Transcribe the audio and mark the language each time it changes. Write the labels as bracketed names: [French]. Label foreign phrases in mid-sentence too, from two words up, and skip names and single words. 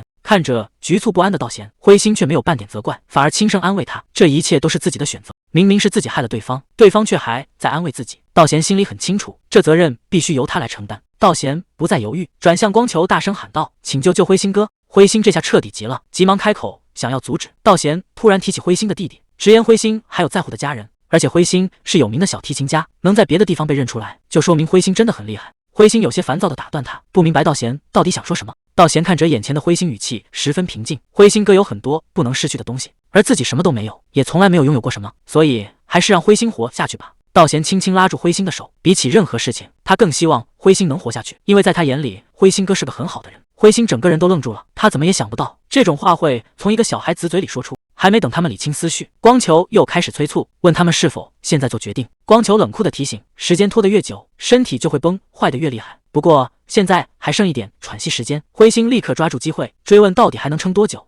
[Chinese] 看着局促不安的道賢，灰星卻沒有半點責怪，反而輕聲安慰他，這一切都是自己的選擇，明明是自己害了對方，對方卻還在安慰自己。道賢心裡很清楚，這責任必須由他來承擔。道賢不再猶豫，轉向光球大聲喊道：“請救灰星哥！” 灰星這下徹底急了，急忙開口想要阻止。道賢突然提起灰星的弟弟，直言灰星還有在乎的家人，而且灰星是有名的小提琴家，能在別的地方被認出來，就說明灰星真的很厲害。灰星有些煩躁地打斷他，不明白道賢到底想說什麼。道賢看着眼前的灰星，語氣十分平靜：“灰星哥有很多不能失去的東西，而自己什麼都沒有，也從來沒有擁有過什麼，所以還是讓灰星活下去吧。” 道賢輕輕拉住灰星的手，比起任何事情，他更希望灰星能活下去，因為在他眼裡，灰星哥是個很好的人。灰星整個人都愣住了，他怎麼也想不到這種話會從一個小孩子嘴裡說出。還沒等他們理清思緒，光球又開始催促，問他們是否現在做決定。光球冷酷地提醒：時間拖得越久，身體就會崩壞得越厲害。不過現在還剩一點喘息時間。灰星立刻抓住機會追問到底還能撐多久。